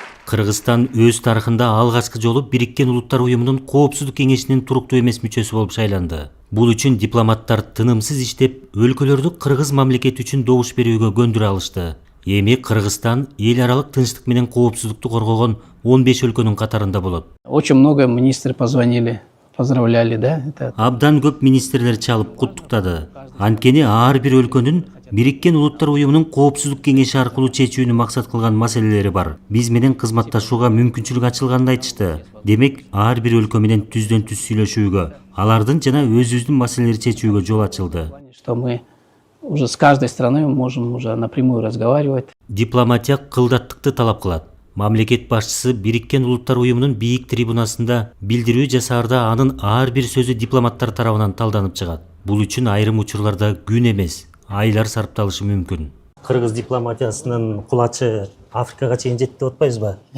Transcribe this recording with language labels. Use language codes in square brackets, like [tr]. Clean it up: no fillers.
[ky] Кыргызстан өз тарыхында алгачкы жолу Бириккен Улуттар Уюмунун Коопсуздук кеңешинин туруктуу эмес мүчөсү болуп шайланды. Бул үчүн дипломаттар тынымсыз иштеп, өлкөлөрдү кыргыз мамлекети үчүн добуш берүүгө көндүрө алышты. Эми Кыргызстан эл аралык тынчтык менен коопсуздукту коргогон 15 өлкөнүн катарында болот. [ru] Очень много министров позвонили, поздравляли, да? [ky] Абдан көп министрлер чалып куттуктады. Анткени ар бир өлкөнүн Бириккен Улуттар Уюмунун Коопсуздук кеңеши аркылуу чечүүнү максат кылган маселелери бар. Биз менен кызматташууга мүмкүнчүлүк ачылганын айтышты. Демек, ар бир өлкө менен түздөн түз сүйлөшүүгө, алардын жана өзүбүздүн маселелерди чечүүгө жол ачылды. [ru] Что мы уже с каждой страной можем уже напрямую разговаривать. [ky] Дипломатия кылдаттыкты талап кылат. Мамлекет башчысы Бириккен Улуттар Уюмунун бийик трибунасында билдирүү жасаарда анын ар бир сөзү дипломаттар тарабынан талданып чыгат. Бул үчүн айрым учурларда күн эмес, айлар сарпталышы мүмкүн. Кыргыз дипломатиясынын кулачы Африкага чейин жетти деп атпайбызбы?